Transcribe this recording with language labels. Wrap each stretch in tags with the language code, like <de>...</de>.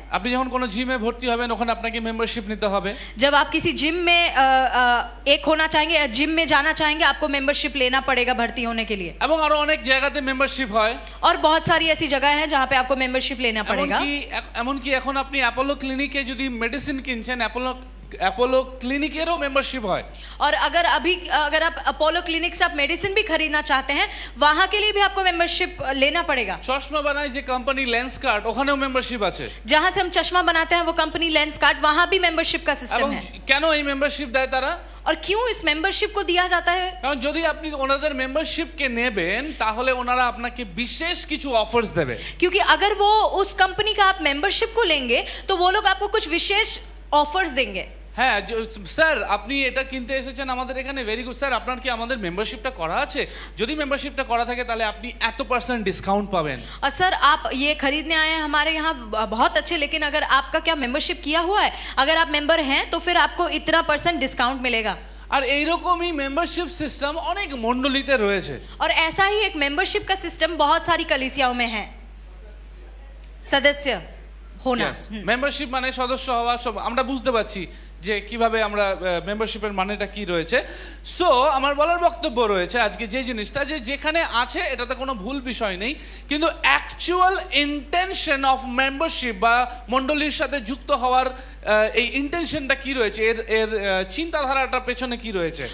<bn>আপনি যখন কোনো জিমে ভর্তি হবেন ওখানে আপনাকে মেম্বারশিপ নিতে হবে।</bn> <hi>जब आप किसी जिम में एक होना चाहेंगे, जिम में जाना चाहेंगे, आपको मेंबरशिप लेना पड़ेगा भर्ती होने के लिए।</hi> <bn>এবং আরো অনেক জায়গাতে মেম্বারশিপ হয়।</bn> <hi>और बहुत सारी ऐसी जगह हैं जहां पे आपको मेंबरशिप लेना पड़ेगा।</hi> <bn>এমনকি এখন আপনি অ্যাপোলো ক্লিনিকে যদি মেডিসিন কিনছেন, অ্যাপোলো অ্যাপোলো ক্লিনিকেরও মেম্বারশিপ হয়।</bn> <hi>और अगर आप अपोलो क्लिनिक से आप मेडिसिन भी खरीदना चाहते हैं, वहां के लिए भी आपको मेंबरशिप लेना पड़ेगा।</hi> <bn>চশমা বানায় যে কোম্পানি লেন্স কার্ড, ওখানেও মেম্বারশিপ আছে।</bn> <hi>जहां से हम चश्मा बनाते हैं वो कंपनी लेंस कार्ड, वहां भी मेंबरशिप का</hi> <bn>এবং</bn> <hi>सिस्टम है।</hi> <bn>কেন এই মেম্বারশিপ দেয় তারা?</bn> <hi>और क्यों इस मेंबरशिप को दिया जाता है?</hi> <bn>কারণ যদি আপনি ওনাদের মেম্বারশিপকে নেবেন তাহলে ওনারা আপনাকে বিশেষ কিছু অফার্স দেবে।</bn> <hi>क्योंकि अगर वो उस कंपनी का आप मेंबरशिप को लेंगे तो वो लोग आपको कुछ विशेष ऑफर्स देंगे।</hi> <bn>হ্যাঁ স্যার, আপনি এটা কিনতে এসেছেন আমাদের এখানে,</bn> <en>very good sir,</en> <bn>আপনার কি আমাদের মেম্বারশিপটা করা আছে? যদি মেম্বারশিপটা করা থাকে তাহলে আপনি এত% ডিসকাউন্ট পাবেন।</bn> <hi>और सर आप ये खरीदने आए हैं हमारे यहाँ बहुत अच्छे, लेकिन अगर आपका क्या मेंबरशिप किया हुआ है, अगर आप मेंबर हैं तो फिर आपको इतना % डिस्काउंट मिलेगा।</hi> <bn>আর এইরকমই মেম্বারশিপ সিস্টেম অনেক মণ্ডলীতে রয়েছে।</bn> <hi>और ऐसा ही एक मेंबरशिप का सिस्टम बहुत सारी कलीसियाओं में है, सदस्य होना।</hi> <bn>মেম্বারশিপ মানে সদস্য হওয়া, সব আমরা বুঝতে পারছি যে কিভাবে আমরা মেম্বারশিপের মানেটা কি রয়েছে। সো আমার বলার বক্তব্য রয়েছে আজকে যে জিনিসটা, যে যেখানে আছে এটাতে কোনো ভুল বিষয় নেই, কিন্তু</bn> <en>actual intention of membership</en> <bn>বা মণ্ডলীর সাথে যুক্ত হওয়ার এই ইন্টেনশনটা কি রয়েছে, এর এর চিন্তাধারাটার পেছনে কি রয়েছে।</bn>